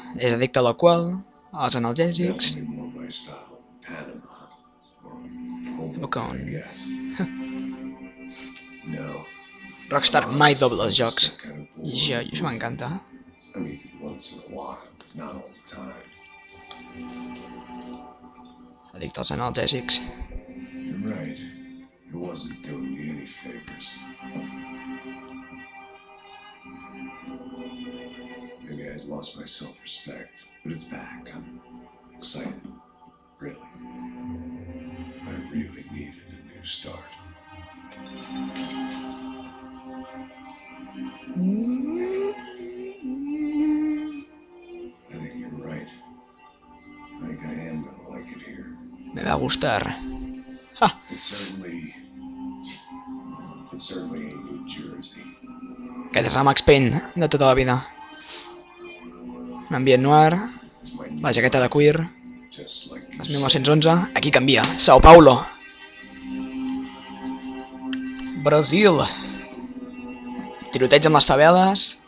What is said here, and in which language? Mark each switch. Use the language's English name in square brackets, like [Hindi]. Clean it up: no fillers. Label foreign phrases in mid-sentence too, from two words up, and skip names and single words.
[Catalan] És addicte a l'alcohol, als analgèsics... Rockstar mai dobla els jocs. I això m'encanta. Addicte als analgèsics. [English] Maybe I lost my self-respect, but it's back. I'm excited. Really. I really needed a new start. I think you're right. I think I am gonna like it here. [Spanish] Me va gustar. [English] It's certainly a New Jersey. [Catalan] Aquest és el Max Payne de tota la vida. Un ambient noir, la jaqueta de cuir, les 1911, aquí canvia, Sao Paulo. Brasil. Tiroteig amb les faveles.